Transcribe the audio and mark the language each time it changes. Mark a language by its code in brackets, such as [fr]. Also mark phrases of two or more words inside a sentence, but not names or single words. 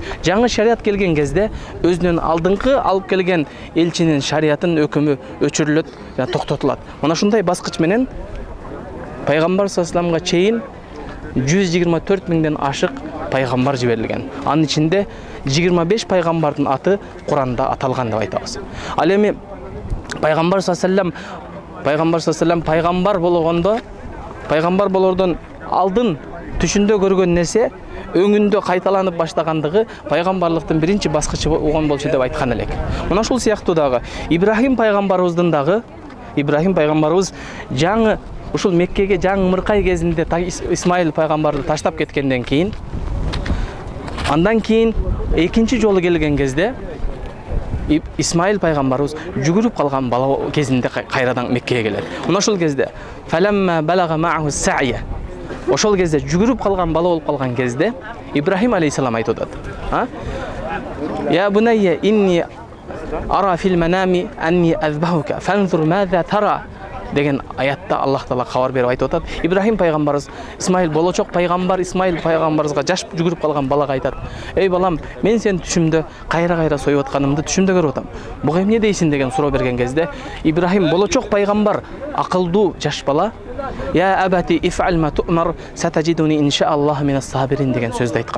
[ky] Жаңы шарият келген кезде өзүнүн алдыңкы алып келген элчинин шариятын өкүмү өчүрүлөт жана токтотулат. Мына ушундай баскыч менен пайгамбар [ar] صلى الله عليه وسلم [ky] чейин 124 миңден ашык пайгамбар жиберилген. Анын ичинде 25 пайгамбардын аты Куранда аталган деп айтабыз. Ал эми пайгамбар [ar] صلى الله عليه وسلم [ky] пайгамбар болгондо, пайгамбар болордон алдын түшүндө көргөн нерсе өңүндө кайталанып баштагандыгы пайгамбарлыктын биринчи баскычы болгон болчу деп айткан элек. Мына ушул сыяктуу дагы Ибрахим пайгамбарыбыздын дагы Ибрахим пайгамбарыбыз жаңы ушул Меккеге жаңы мыркай кезинде Исмаил пайгамбарды таштап кеткенден кийин, андан кийин экинчи жолу келген кезде Исмаил пайгамбарыбыз жүгүрүп калган бала кезинде кайрадан Меккеге келет. Мына ушул кезде [ar] فلما بلغ معه السعي, [ky] ошол кезде жүгүрүп калган бала болуп калган кезде Ибрахим алейхиссалам айтып атат. [ar] يا بني إني أرى في المنام أني أذبحك فانظر ماذا ترى [ky] деген аятта Аллах Таала кабар берип айтып атат. Ибрахим пайгамбарыбыз Исмаил болочок пайгамбар Исмаил пайгамбарыбызга жаш жүгүрүп калган балага айтат: "Эй балам, мен сени түшүмдө кайра союп атканымды түшүмдө көрүп атам. Буга эмне дейсиң?" деген суроо берген кезде Ибрахим болочок пайгамбар, акылдуу жаш бала: [ar] "يا أبت افعل ما تؤمر ستجدني إن شاء الله من الصابرين" [ky] деген сөздү айткан.